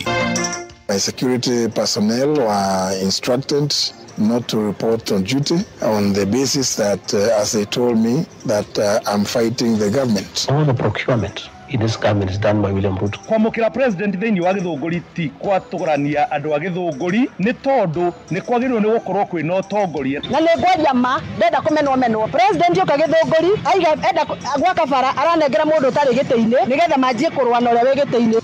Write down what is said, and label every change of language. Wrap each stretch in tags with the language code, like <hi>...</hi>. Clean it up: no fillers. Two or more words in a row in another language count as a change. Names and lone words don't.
<en>My security personnel were instructed not to report on duty on the basis that as they told me that I'm fighting the government. All the procurement in this government is done by William Ruto.</en> <ki>Kwamukira president thĩinĩ wa Gĩthũngũri ti kwatũrania andũ a Gĩthũngũri nĩ tondũ nĩ kwagĩrĩirwo nĩ gũkorwo kwĩna ũtongoria. Na nĩ ngwaria ma ndenda kũmenwo president yoka Gĩthũngũri aiga enda gwaka bara aranengera mũndũ ũtarĩ gĩtĩ-inĩ nĩgetha manjie kũrũa na ũrĩa wĩ gĩtĩ-inĩ.</ki>